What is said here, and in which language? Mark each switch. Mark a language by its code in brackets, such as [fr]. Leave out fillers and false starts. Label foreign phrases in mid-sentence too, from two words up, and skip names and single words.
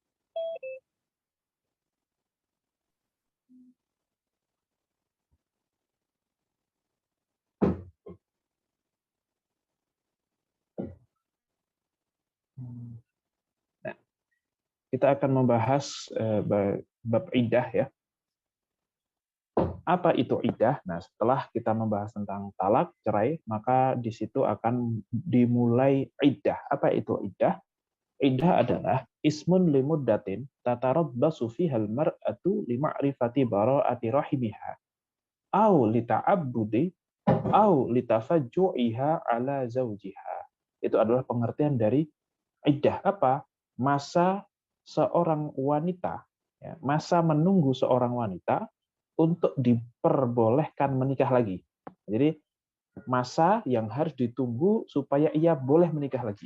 [id] Nah, kita akan membahas bab iddah ya. Apa itu iddah? Nah, setelah kita membahas tentang talak, cerai, maka di situ akan dimulai iddah. Apa itu iddah? Iddah adalah [ar] اسم لمدة تتربص فيها المرأة لمعرفة براءة رحمها أو للتعبد أو لتفجعها على زوجها. [id] Itu adalah pengertian dari iddah. Apa? Masa seorang wanita, ya, masa menunggu seorang wanita untuk diperbolehkan menikah lagi. Jadi masa yang harus ditunggu supaya ia boleh menikah lagi.